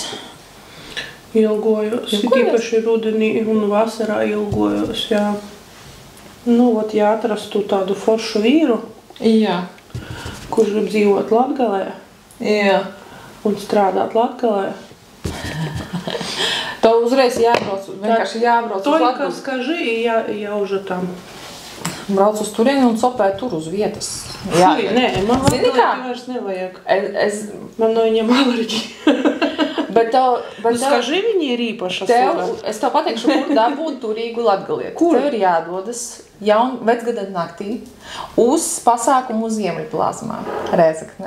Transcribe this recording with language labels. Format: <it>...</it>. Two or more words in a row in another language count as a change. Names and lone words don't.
<lv>Ilgojos, tīpaši rudenī un vasarā ilgojos, jā. Nu, ja atrastu tādu foršu vīru, Jā. kurš grib dzīvot Latgalē Jā. un strādāt Latgalē, Tev uzreiz vienkārši jābrauc uz</lv> <ru>Только</ru> <lv>Latgali.</lv> <ru>скажи, и я уже там.</ru> <lv>Brauc uz turieni un sopē tur uz vietas. Jā, nē, man Zini kā? vairs nevajag. Man no viņiem alerģija. Bet Skaži viņi ir īpaša es tev pateikšu, kur dabūt turīgu latgalieti. Kur? Tev ir jādodas vecgada naktī uz pasākumu Ziemeļplāzmā, Rēzeknē.</lv>